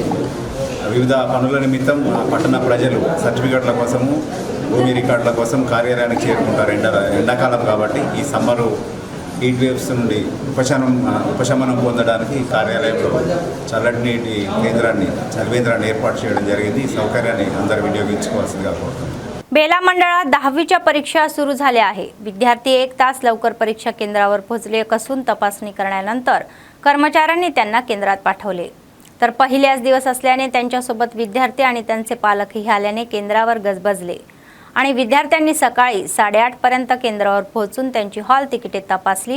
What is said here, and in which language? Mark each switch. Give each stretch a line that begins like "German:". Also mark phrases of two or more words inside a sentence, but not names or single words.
Telugu: వివిధ పనుల నిమిత్తం పట్టణ ప్రజలు సర్టిఫికెట్ల కోసము భూమి రికార్డుల కోసం కార్యాలయానికి చేరుకుంటారు. ఎండాకాలం కాబట్టి ఈ
English: summer heat waves
Telugu: నుండి ఉపశమనం పొందడానికి కార్యాలయంలో చల్లటి నీటి కేంద్రాన్ని చలివేంద్రాన్ని ఏర్పాటు చేయడం జరిగింది. ఈ సౌకర్యాన్ని అందరూ వినియోగించుకోవాల్సిందిగా కోరుతున్నాను.
Marathi: बेला मंडळात 10वीच्या परीक्षा सुरू झाल्या आहे. विद्यार्थी 1 तास लवकर परीक्षा केंद्रावर पोहोचले असून तपासणी करण्यानंतर कर्मचाऱ्यांनी त्यांना केंद्रात पाठवले. तर पहिल्याच दिवस असल्याने त्यांच्यासोबत विद्यार्थी आणि त्यांचे पालकही आल्याने केंद्रावर गजबजले आणि विद्यार्थ्यांनी सकाळी 8:30 पर्यंत केंद्रावर पोहोचून त्यांची हॉल तिकिटे तपासली.